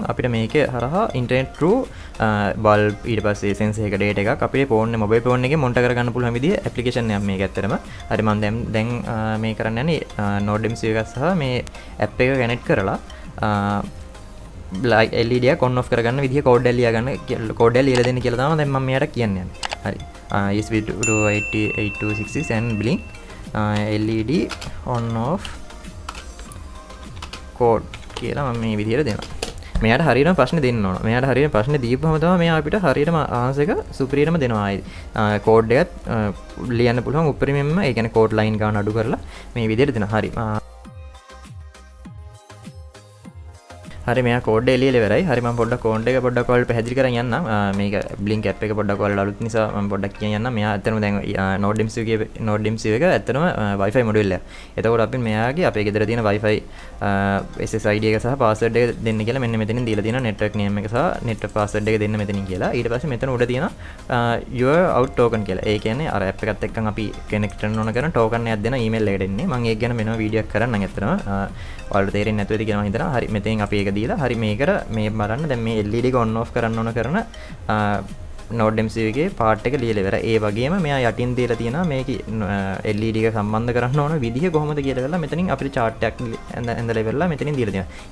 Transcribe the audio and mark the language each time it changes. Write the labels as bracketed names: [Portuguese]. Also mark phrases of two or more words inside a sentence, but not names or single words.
[Sinhala] අපිට මේක හරහා ඉන්ටර්නෙට් [English] through bulb [Sinhala] ඊට පස්සේ sensor එක data එකක් අපේ phone එක මොබයිල් phone එකේ මොනිටර් කරගන්න පුළුවන් විදිහේ ඇප්ලිකේෂන් එකක් මේක ඇත්තටම. හරි මම දැන් මේ කරන්න යන්නේ Node MCU එකක් සහ මේ app එක කනෙක්ට් කරලා LED එක [English] on off [Sinhala] කරගන්න විදිහ කෝඩ් එක ලියා ගන්න කෝඩ් එක ලියලා දෙන්න කියලා තමයි දැන් මම මෙයාට කියන්නේ. හරි [English] ESP8266 and Blink LED on off code [Sinhala] කියලා මම මේ විදිහට දෙනවා. මෙයාට හරියටම ප්‍රශ්න දෙන්න ඕන. මෙයාට හරියට ප්‍රශ්න දීපුවම තමයි මෙයා අපිට හරියටම ආන්සර් එක සුපිරියටම දෙනවා. ආයි කෝඩ් එකත් ලියන්න පුළුවන් උපරිමයෙන්ම ඒ කියන්නේ කෝඩ් ලයින් ගන්න අඩු කරලා මේ විදිහට දෙනවා. හරි හරි මෙයා කෝඩ් එක ලියලා ඉවරයි. හරි මම පොඩ්ඩක් කෝඩ් එක පොඩ්ඩක් ඔයාලට පැහැදිලි කරන් යන්නම්. මේක Blink app එක පොඩ්ඩක් ඔයාලට අලුත් නිසා මම පොඩ්ඩක් කියන්න යන්නම්. මෙයා ඇත්තටම දැන් Node MCU එක ඇත්තටම WIFI මොඩියුල් එක. එතකොට අපි මෙයාගේ අපේ ගෙදර තියෙන [English] WIFI SSID [Sinhala] එක සහ password එක දෙන්න කියලා මෙන්න මෙතනින් දීලා තියෙනවා. [English] network name [Sinhala] එක සහ [English] network password [Sinhala] එක දෙන්න මෙතනින් කියලා. ඊට පස්සේ මෙතන උඩ තියෙනවා [English] your out token [Sinhala] කියලා. ඒ කියන්නේ අර app එකත් එක්කන් අපි connect කරන ඕන කරන token එකක් දෙන email එකට එන්නේ. මම ඒක ගැන වෙනම වීඩියෝ එකක් කරන්නම් ඇත්තටම. ඔයාලට තේරෙන්නේ නැතුව ඇති කියලා මම හිතනවා. හරි මෙතෙන් අපි ඒක දීලා හරි මේකට මේ බලන්න දැන් මේ LED එක [English] on off [Sinhala] කරන්න ඕන කරන Node MCU එකේ part එක ලියලා ඉවරයි. ඒ වගේම මෙයා යටින් දීලා තියෙනවා මේකේ LED එක සම්බන්ධ කරන්න ඕන විදිහ කොහොමද කියලා කරලා මෙතනින් අපිට chart එකක් ඇඳලා ඉවරලා මෙතනින් දීලා තියෙනවා.